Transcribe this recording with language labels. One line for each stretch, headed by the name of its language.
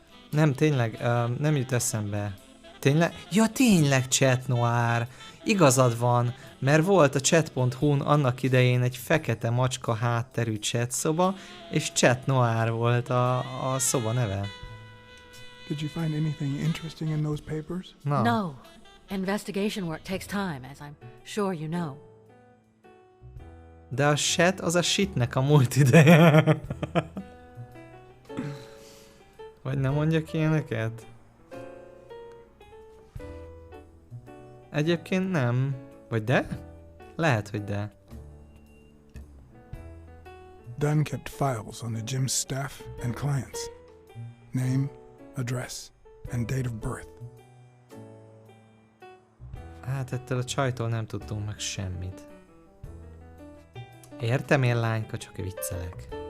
Hungarian: Nem, tényleg, nem jut eszembe. Tényleg? Ja, tényleg chat noir. Igazad van, mert volt a chat.hu-n annak idején egy fekete macska hátterű chat szoba, és chat noir volt a szoba neve.
English: Did you find anything interesting in those papers?
Hungarian: Na.
English: No. Investigation work takes time, as I'm sure you know.
Hungarian: De a chat az a shitnek a múlt ideje. Vagy nem mondjak ilyeneket? Egyébként nem. Vagy de? Lehet, hogy de.
English: Dunn kept files on the gym's staff and clients. Name, address, and date of birth.
Hungarian: Hát ettől a csajtól nem tudtunk meg semmit. Értem én, lányka, csak viccelek.